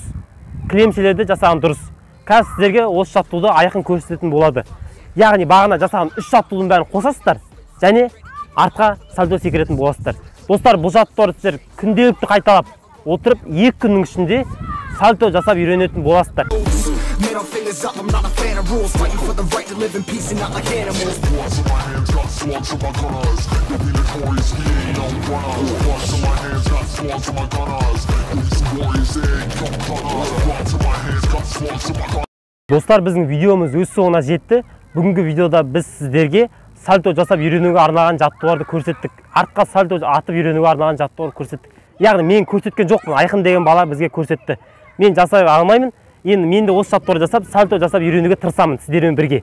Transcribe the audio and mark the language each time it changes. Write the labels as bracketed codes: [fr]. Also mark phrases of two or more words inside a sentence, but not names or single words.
[kk] Кілемшелерде жасаған дұрыс. Қазір сіздерге осы жаттығуды Айқын көрсететін болады. Яғни бағана жасаған 3 жаттығудың бәрін қосасыздар және артқа сальто секіретін боласыздар. Достар, бұл жаттығуды сіздер күнделікті қайталап отырып 2 күннің ішінде сальто жасап үйренетін боласыздар. [en] Middle fingers up, I'm not a fan of rules. Fighting for the right to live in peace and not like animals. Bloods in my hands, got slugs in my gunners. You'll be notorious, we ain't no runners. Bloods in my hands, got slugs in my gunners. You'll be some warriors, they ain't no gunners. Bloods in my hands, got slugs in my gunners. [kk] Достар, біздің видеомыз өз соңына жетті. Бүгінгі видеода біз сіздерге сальто жасап үйренуге арналған жаттығуларды көрсеттік. Артқа сальто атып үйренуге арналған жаттығуларды көрсеттік. Яғни мен көрсеткен жоқпын, Айқын деген бала бізге көрсетті. Мен жасай алмаймын. Енді мен де осы жаттығуды жасап, сальто жасап үйренуге тырысамын сіздермен бірге.